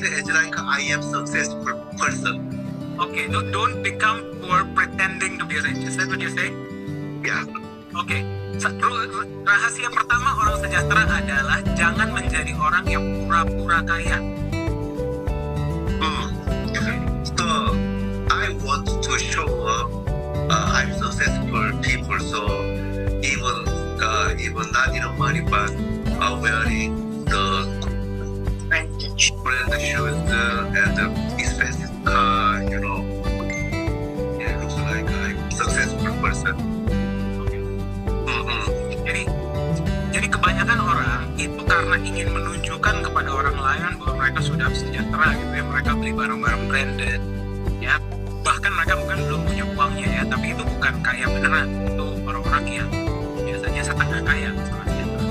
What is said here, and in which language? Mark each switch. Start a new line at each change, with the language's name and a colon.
English: Act as like I am successful person. Okay, don't become poor pretending to be rich. Is that what you're saying? Yeah.
Indonesian: Oke, rahasia pertama orang sejahtera adalah jangan menjadi orang yang pura-pura kaya.
English: So I want to show up. I'm successful people. So even not enough money, but wearing the branded brand shoes and the expensive car, it looks like I'm a successful person.
Indonesian: Jadi kebanyakan orang itu karena ingin menunjukkan kepada orang lain bahwa mereka sudah sejahtera gitu ya, mereka beli barang-barang branded, ya. Bahkan mereka bukan belum punya uangnya ya, tapi itu bukan kaya beneran. Itu orang-orang yang biasanya setengah kaya misalnya.